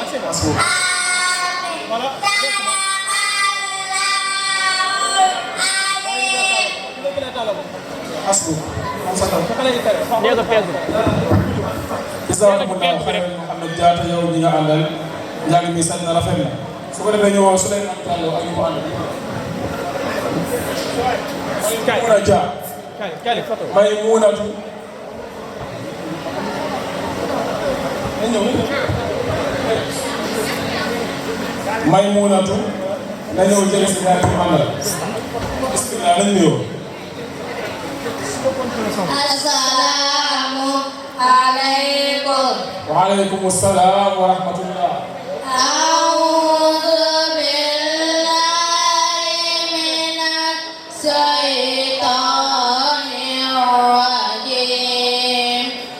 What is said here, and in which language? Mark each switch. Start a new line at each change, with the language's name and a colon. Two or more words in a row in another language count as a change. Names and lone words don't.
Wolof: Asbuk. Asbuk.
Arabic: جزاكم الله خيرا
Wolof: Mouhamed Diatta yow ñi nga àndal njàng mi sant na rafet na su ko defee ñëwoo Souleymane Diallo ak ñu ko àndal. Maymuna Dia. Maymunatu. Maymunatu na ñëw jël si ñaar ñu àndal. Bismillah nañ nuyoo.
Arabic: السلام عليكم. وعليكم السلام ورحمة الله. أعوذ بالله من الشيطان الرجيم.